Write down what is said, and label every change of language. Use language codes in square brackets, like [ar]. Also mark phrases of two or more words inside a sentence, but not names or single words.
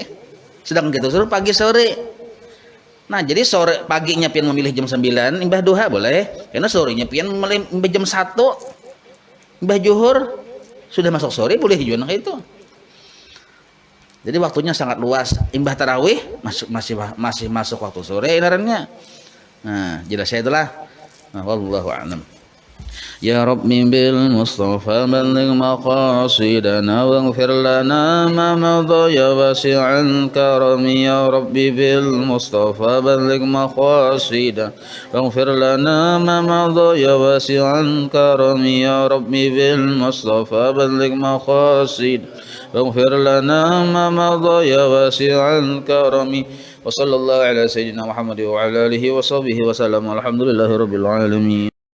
[bjn] Sedangkan kita suruh pagi sore. Nah jadi sore paginya pian memilih jam 9 imbah duha boleh, karena sorenya pian memilih jam 1 imbah juhur sudah masuk sore boleh juga kayak itu. Jadi waktunya sangat luas. Imbah tarawih masih masuk waktu sore inarannya. Nah, jelas saya itulah. Nah, [ar] والله أعلم. يا رب بالمصطفى بلغ مقاصدنا واغفر لنا ما مضى يا واسع الكرم يا رب بالمصطفى بلغ مقاصدنا واغفر لنا ما مضى يا واسع الكرم يا رب بالمصطفى بلغ مقاصدنا واغفر لنا ما مضى يا واسع الكرم وصلى الله على سيدنا محمد وعلى آله وصحبه وسلم والحمد لله رب العالمين.